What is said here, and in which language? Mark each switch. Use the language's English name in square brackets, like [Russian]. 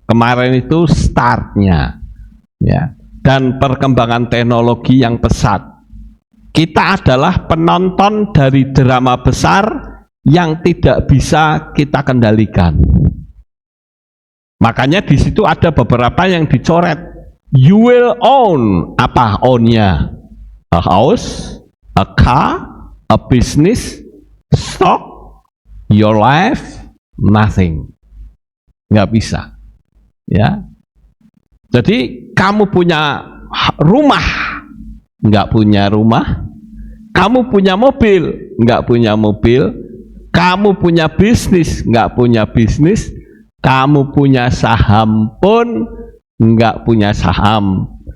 [Indonesian] Kemarin itu startnya, ya, dan perkembangan teknologi yang pesat. Kita adalah penonton dari drama besar yang tidak bisa kita kendalikan. Makanya di situ ada beberapa yang dicoret. [English] You will own, [Indonesian] apa own-nya? [English] A house, a car, a business, stock, your life, nothing. [Indonesian] Nggak bisa, ya. Jadi kamu punya rumah, nggak punya rumah. Kamu punya mobil, nggak punya mobil. Kamu punya bisnis, nggak punya bisnis. Kamu punya saham pun nggak punya saham.